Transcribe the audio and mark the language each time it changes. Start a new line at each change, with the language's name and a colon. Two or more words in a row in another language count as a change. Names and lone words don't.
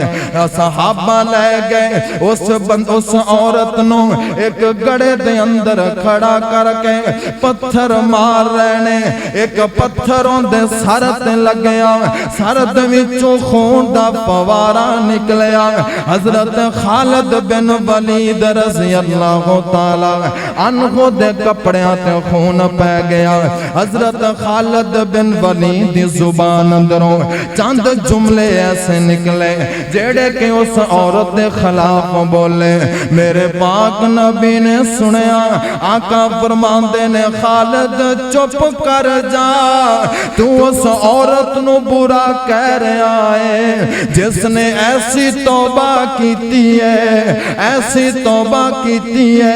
Punjabi: صحابہ لے گئے اس عورت نوں اک گڑھے دے اندر کھڑا کرکے پتھر مار رہے نے. اک پتھروں دے سر تے لگیا، سر دے وچوں خون دا فوارہ نکلیا. حضرت خالد بن ولید
Arabic: رضي الله تعالى عنه
Punjabi: دے کپڑیاں تے خون پے گیا. حضرت خالد بن ولید دی زبان اندروں چند جملے ایسے نکلے جیہڑے کہ اس عورت دے خلاف بولے. میرے پاک نبی نے سنیا، آقا فرماندے نے خالد چپ کر جا، توں اس عورت نوں برا کہہ رہا ہے جسنے ایسی توبہ کیتی ہے، ایسی توبہ کیتی ہے.